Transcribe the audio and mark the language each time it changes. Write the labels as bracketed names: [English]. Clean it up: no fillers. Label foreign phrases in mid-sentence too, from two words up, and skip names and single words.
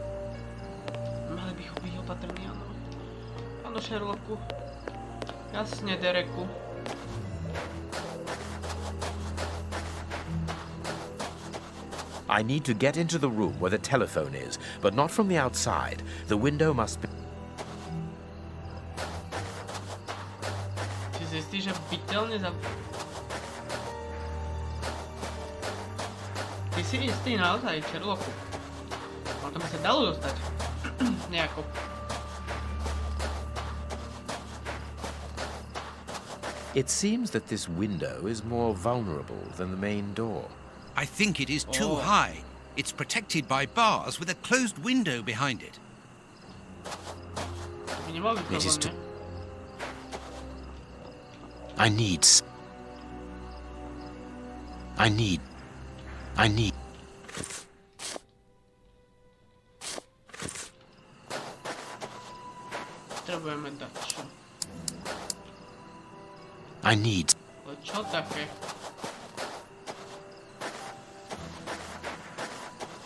[Slovak] Mali by byť opatrní, áno. Áno, Sherlocku. Jasne, Dereku. [English] I need to get into the room where the telephone is, but not from the outside. The window must be... [Slovak] Si si istý, že bytelne za... Ty si istý naozaj, Sherlocku. Ale to by sa dalo dostať. Nejako. [English] It seems that this window is more vulnerable than the main door. I think it is too high. It's protected by bars with a closed window behind it. [Slovak] To by nemal byť [English] It is [Slovak] problém, [English] too... I need... [Slovak] Potrebujeme dať čo? [English] I need... [Slovak] Ale čo také?